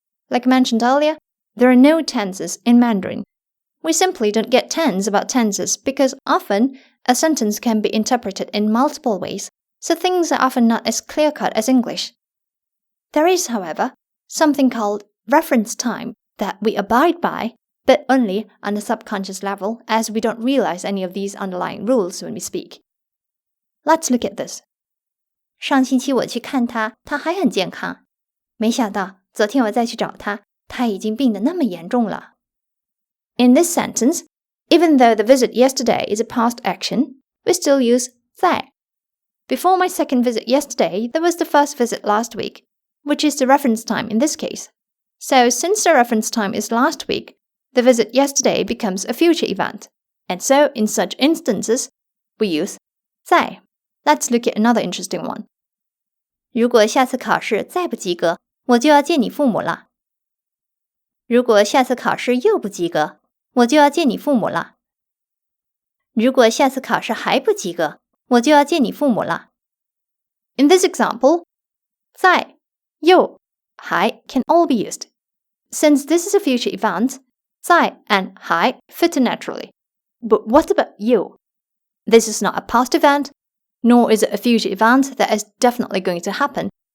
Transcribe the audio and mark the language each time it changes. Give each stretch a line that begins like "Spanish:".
English: Like mentioned earlier, there are no tenses in Mandarin. We simply don't get tense about tenses because often a sentence can be interpreted in multiple ways, so things are often not as clear-cut as English. There is, however, something called reference time that we abide by, but only on a subconscious level as we don't realize any of these underlying rules when we speak. Let's look at this.
Chinese: 上星期我去看他，他还很健康。没想到昨天我再去找他，他已经病得那么严重了。
English: In this sentence, even though the visit yesterday is a past action, we still use 在. Before my second visit yesterday, there was the first visit last week, which is the reference time in this case. So since the reference time is last week, the visit yesterday becomes a future event. And so in such instances, we use 在. Let's look at another interesting one.
Chinese: 如果下次考试再不及格，我就要见你父母了。如果下次考试又不及格，我就要见你父母了。如果下次考试还不及格，我就要见你父母了。
English: In this example, 在、又、还 can all be used. Since this is a future event, 在 and 还 fit in naturally. But what about 又?This is not a past event, nor is it a future event that is definitely going to happen.